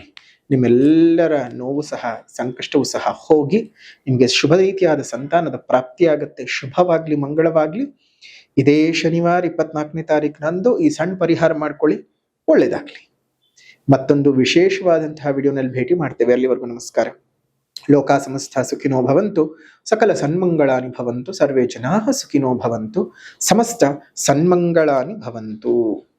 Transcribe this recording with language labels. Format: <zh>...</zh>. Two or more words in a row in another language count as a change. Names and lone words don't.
<kn>ನಿಮ್ಮೆಲ್ಲರ ನೋವು ಸಹ, ಸಂಕಷ್ಟವೂ ಸಹ ಹೋಗಿ ನಿಮ್ಗೆ ಶುಭ ರೀತಿಯಾದ ಸಂತಾನದ ಪ್ರಾಪ್ತಿಯಾಗತ್ತೆ. ಶುಭವಾಗ್ಲಿ, ಮಂಗಳವಾಗ್ಲಿ. ಇದೇ ಶನಿವಾರ 24ನೇ ತಾರೀಕಿನಂದು ಈ ಸಣ್ಣ ಪರಿಹಾರ ಮಾಡ್ಕೊಳ್ಳಿ, ಒಳ್ಳೇದಾಗ್ಲಿ. ಮತ್ತೊಂದು ವಿಶೇಷವಾದಂತಹ ವಿಡಿಯೋನಲ್ಲಿ ಭೇಟಿ ಮಾಡ್ತೇವೆ. ಅಲ್ಲಿವರೆಗೂ ನಮಸ್ಕಾರ.</kn> <sa>ಲೋಕಾ ಸಮಸ್ತ ಸುಖಿನೋ ಭವಂತು, ಸಕಲ ಸನ್ಮಂಗಳಾನಿ ಭವಂತು, ಸರ್ವೇ ಜನಾಃ ಸುಖಿನೋ ಭವಂತು, ಸಮಸ್ತ ಸನ್ಮಂಗಳಾನಿ ಭವಂತು.</sa>